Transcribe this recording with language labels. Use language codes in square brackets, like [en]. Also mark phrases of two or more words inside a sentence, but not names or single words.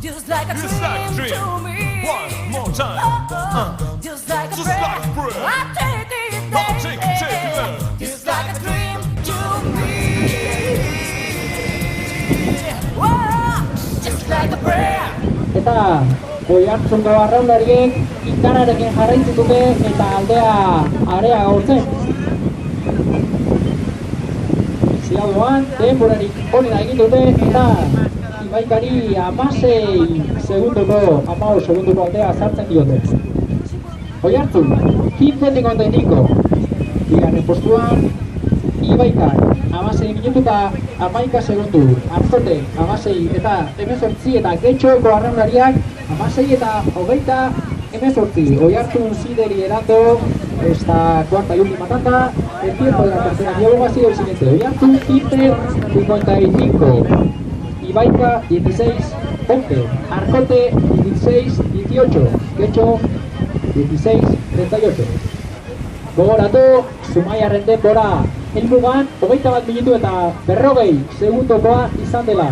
[en] Just like a Just like a dream dream. to me. One more time. Just like a Just prayer, like a prayer. I'll take it I'll there. take you there. Just like a dream to me. Whoa, just like a prayer. [eu] Eta Oiartzungo arraunlariek ikararekin jarraitzen dute eta aldea area gaurtzen. Ziagoan, denborarik onena egin dute eta Ibaikari 16 segundoko aldea sartzen diote. Oiartzun, 15-55. Bigarren postuan, Ibaikar, 16 minutu eta 11 segundu. Arzote, 16 eta 18 eta Getxoko arraunlariak 16 eta 18. [es] Oiartzun liderando esta cuarta y última tanda. El tiempo de la tercera diálogo ha sido el siguiente. Oiartzun 15-55. Ibaika 16-11. Arcote 16-18. Getxo 16-38. [eu] Gogoratu, Zumaiarren denbora helmugan 21 minutu eta 40 segundokoa izan dela.